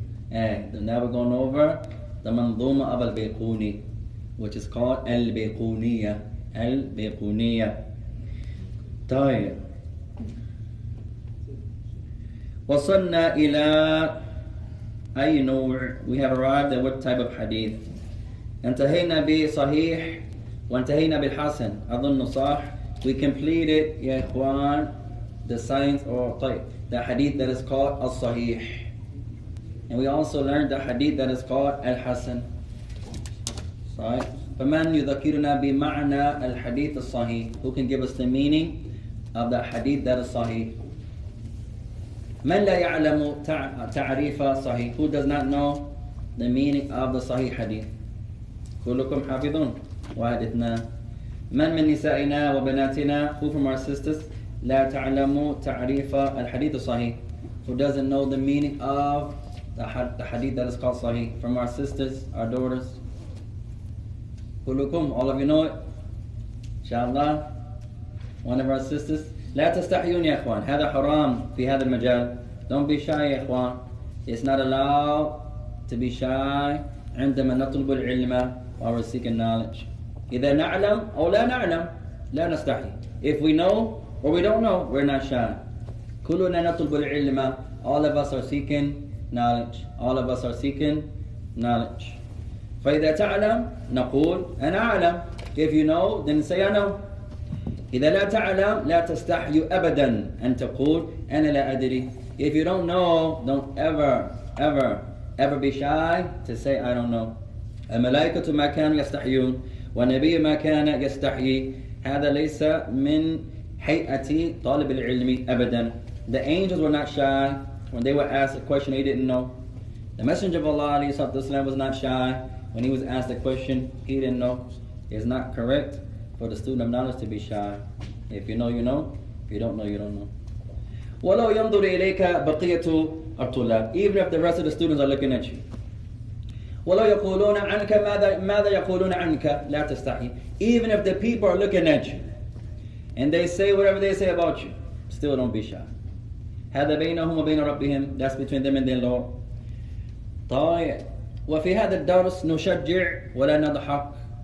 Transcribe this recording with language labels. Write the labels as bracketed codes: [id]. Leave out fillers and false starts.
[en] Now we're going over the منظومة of al-Bayquni, which is called al-Bayquuniyyah. [ar] al-Bayquuniyyah. طيب. وصلنا إلى أي نوع? [en] We have arrived at what type of hadith? [ar] انتهينا بصحيح وانتهينا بالحسن. أظن صح. [en] We completed [ar] يا إخوان [en] the science or طيب the hadith that is called al-Sahih. And we also learned the hadith that is called al-Hasan. Right? [ar] فمن يذكرنا بمعنى الحديث الصحيح? [en] Who can give us the meaning of the hadith that is sahih? [ar] من لا يعلم تعريف صحيح? [en] Who does not know the meaning of the sahih hadith? [ar] كلكم حافظون. واحد اثنان. من نسائنا وبناتنا? [en] Who from our sisters [ar] لا تعلم تعريف الحديث الصحيح? [en] Who doesn't know the meaning of the hadith that is called sahih? From our sisters, our daughters. [ar] كلكم, [en] all of you know it. Inshallah. One of our sisters. [ar] لا تستحيون يا اخوان. هذا حرام في هذا المجال. [en] Don't be shy [ar] يا اخوان. [en] It's not allowed to be shy [ar] عندما نطلب العلم [en] while we're seeking knowledge. [ar] إذا نعلم أو لا نعلم لا نستحي. [en] If we know or we don't know, we're not shy. [ar] كلنا نطلب العلم. [en] All of us are seeking knowledge. All of us are seeking knowledge. [ar] فإذا تعلم نقول أنا أعلم. [en] If you know, then say I know. [ar] إذا لا تعلم لا تستحي أبدا أن تقول أنا لا أدري. [en] If you don't know, don't ever be shy to say I don't know. [ar] الملائكة ما كانوا يستحيون والنبي ما كان يستحيي. هذا ليس من هيئة طالب العلم أبدا. [en] The angels were not shy when they were asked a question they didn't know. The Messenger of Allah ﷺ was not shy when he was asked a question he didn't know. It's not correct for the student of knowledge to be shy. If you know, you know. If you don't know, you don't know. [ar] وَلَوْ يَنْظُرُ إِلَيْكَ بَقِيَّةُ الطُّلَّابِ. [en] Even if the rest of the students are looking at you. [ar] وَلَوْ يَقُولُونَ عَنْكَ مَاذَا يَقُولُونَ عَنْكَ لَا تَسْتَحِي. [en] Even if the people are looking at you and they say whatever they say about you, still don't be shy. [ar] هذا بينهم وبين ربهم. [en] That's between them and their Lord. [ar] طيب. وفي هذا الدرس نشجع ولا نضحك.